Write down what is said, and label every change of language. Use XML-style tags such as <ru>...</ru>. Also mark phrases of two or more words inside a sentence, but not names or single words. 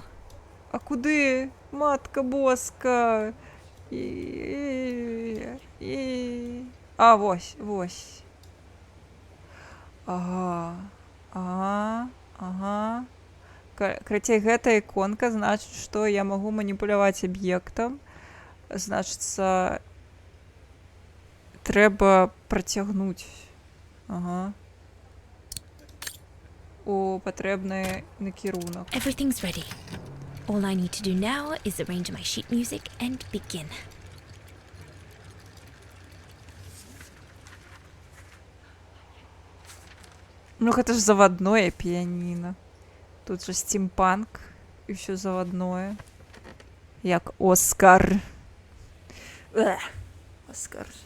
<uk>А куди?</uk> <pl>Matka Boska.</pl> <uk>А, ось. Ага.</uk> <be>Карацей, гэта іконка, значыць, што я магу маніпуляваць аб'ектам. Значыцца, трэба працягнуць. Ага. У патрэбны накірунак.</be> <en>Everything's ready. All I need to do now is arrange my sheet music and begin.</en> <be>Ну, гэта ж заводное піяніна. Тут же стимпанк і ўсё заводное. Як Оскар. Оскар.</be>